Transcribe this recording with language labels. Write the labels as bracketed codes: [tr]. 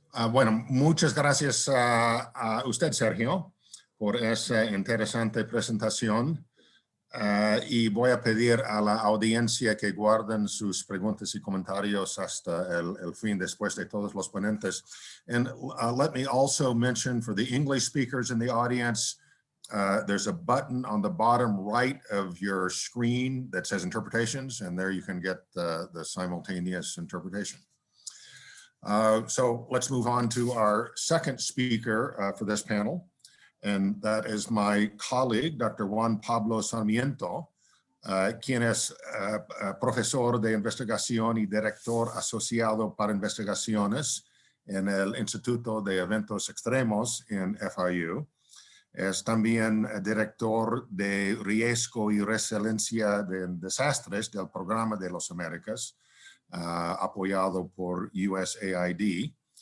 [es] Bueno, muchas gracias a usted, Sergio, por esa interesante presentación. Y voy a pedir a la audiencia que guarden sus preguntas y comentarios hasta el fin, después de todos los ponentes. [en] And let me also mention for the English speakers in the audience, there's a button on the bottom right of your screen that says interpretations, and there you can get the simultaneous interpretation. So let's move on to our second speaker for this panel. And that is my colleague, Dr. [es] Juan Pablo Sarmiento, quien es profesor de investigación y director asociado para investigaciones en el Instituto de Eventos Extremos en FIU. Es también director de riesgo y resiliencia de desastres del Programa de las Américas, apoyado por USAID.